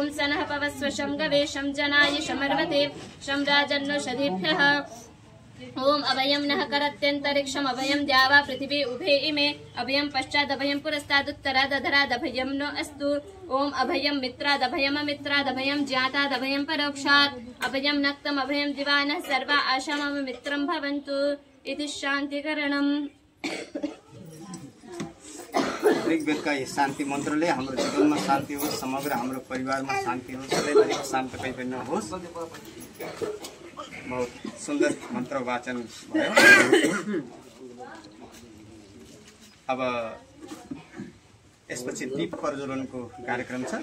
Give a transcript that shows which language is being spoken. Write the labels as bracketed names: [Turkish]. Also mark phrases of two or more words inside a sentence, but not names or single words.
[Sanskrit] सनः पवस्वशं गवेशं जनाय शमर्वते शं राजन्नोषधीभ्यः ओम अभयं नः करत्यन्तरिक्षम् अभयं द्यावा पृथिवी उभे इमे अभयं पश्चादभयं पुरस्तादुत्तरादधरादभयं नो अस्तु ओम अभयं मित्रादभयममित्रादभयं ज्ञातादभयं परोक्षात् अभयं नक्तम् अभयं दिवानः सर्वा आशा मम मित्रं भवन्तु इति शान्तिकरणम्। [Hindi] ऋग्वेद का ये [Nepali] शान्ति मन्त्रले हाम्रो जीवनमा शान्ति होस्, समग्र हाम्रो परिवारमा शान्ति होस्, सधैँभरि शान्त कैपन्न होस्। बहुत सुन्दर मन्त्र वाचन भयो। अब यसपछि दीप प्रज्वलनको कार्यक्रम छ।